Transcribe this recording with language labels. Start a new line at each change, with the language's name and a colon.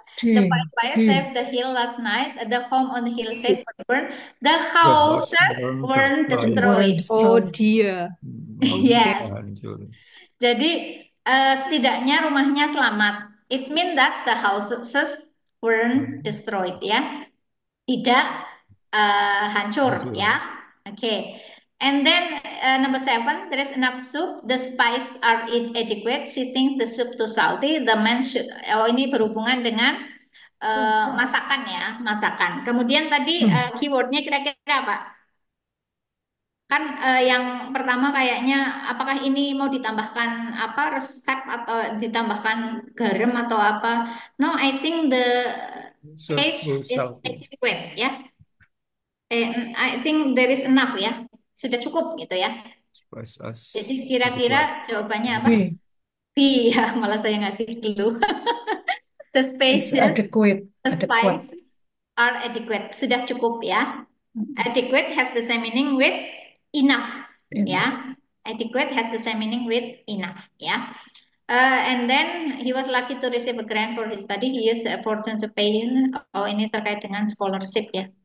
English: The fire saved the hill last night. The home on the hillside burned. The houses weren't destroyed. Oh dear. Yes.
Indonesian: Jadi setidaknya rumahnya selamat.
English: It means that the houses weren't destroyed, ya.
Indonesian: Tidak hancur, ya. Okay.
English: And then number 7, there is enough soup. The spices are inadequate. She thinks the soup too salty. The man should.
Indonesian: Oh, ini berhubungan dengan masakan ya, masakan. Kemudian tadi keywordnya kira-kira apa? Kan yang pertama kayaknya apakah ini mau ditambahkan apa resep atau ditambahkan garam atau apa?
English: No, I think the taste is adequate, ya. I think there is enough, ya.
Indonesian: Sudah cukup gitu ya. Jadi kira-kira jawabannya apa? B, ya, malah saya ngasih clue.
English: The spices are adequate.
Indonesian: Sudah cukup, ya.
English: Adequate has the same meaning with enough, ya. Adequate has the same meaning with enough, ya. And then he was lucky to receive a grant for his study. He used the opportunity to pay him.
Indonesian: Oh, ini terkait dengan scholarship, ya.